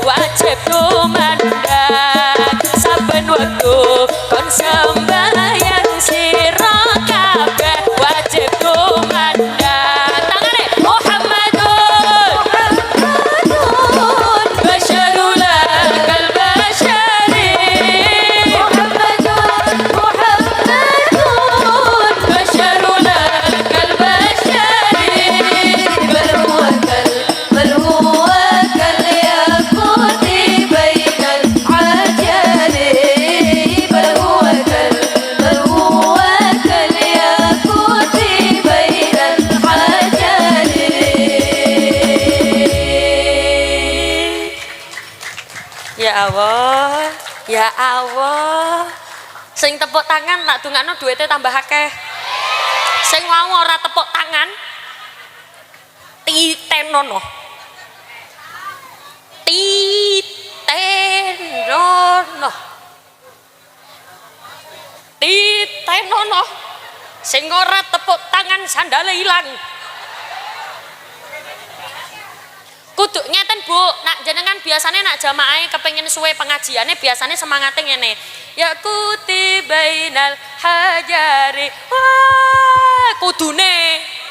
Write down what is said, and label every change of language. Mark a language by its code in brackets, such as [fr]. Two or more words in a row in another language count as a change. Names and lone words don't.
[jv] wajib kumandang saben wektu kon sembahyang sira kabeh wajib kumandang tangane [ar] Muhammadun basyarul kal basyari Muhammadun basyarul kal basyari بل هو كالياقوت بين العجل بل هو كالياقوت بين العجل [jv] Ya Allah sing tepuk tangan nak dungakno duwite tambah akeh sing mau ora tepuk tangan titenono sing ora tepuk tangan sandale ilang kudu ngeten Bu nak jenengan biasanya nak jamaah kepengin suwe pengajiannya biasanya semangatnya ngene ya [ar] kutibainal hajari [jv] wah kudune